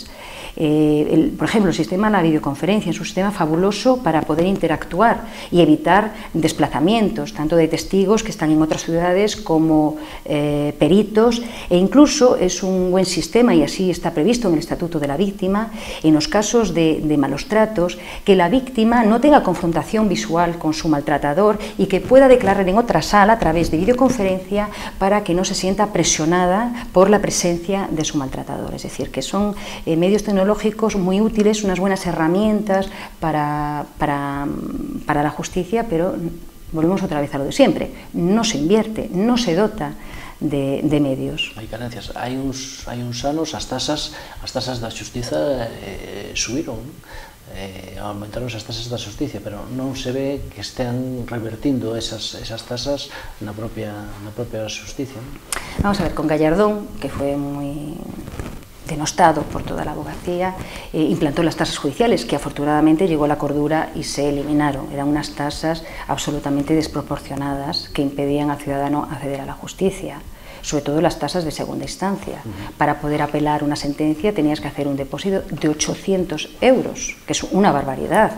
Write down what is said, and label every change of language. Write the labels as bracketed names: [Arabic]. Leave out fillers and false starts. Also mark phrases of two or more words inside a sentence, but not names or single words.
[Spanish] Por ejemplo, el sistema de la videoconferencia es un sistema fabuloso para poder interactuar y evitar desplazamientos, tanto de testigos que están en otras ciudades como peritos, e incluso es un buen sistema, y así está previsto en el Estatuto de la Víctima, en los casos de malos tratos, que la víctima no tenga confrontación visual con su maltratador y que pueda declarar en otra sala a través de videoconferencia para que no se sienta presionada por la presencia de su maltratador. Es decir, que son medios tecnológicos muy útiles, unas buenas herramientas para la justicia, pero volvemos otra vez a lo de siempre. No se invierte, no se dota de medios. [Galician] Hai carencias. Hai uns anos as tasas da xustiza subiron, aumentaron as tasas da xusticia, pero non se ve que estean revertindo esas tasas na propia xusticia. [Spanish] Vamos a ver, con Gallardón, que fue [Galician] moi denostado [Spanish] por toda la abogacía, implantó las tasas judiciales, que afortunadamente llegó a la cordura y se eliminaron. Eran unas tasas absolutamente desproporcionadas que impedían al ciudadano acceder a la justicia, sobre todo las tasas de segunda instancia. Para poder apelar una sentencia tenías que hacer un depósito de 800 euros, que es una barbaridad.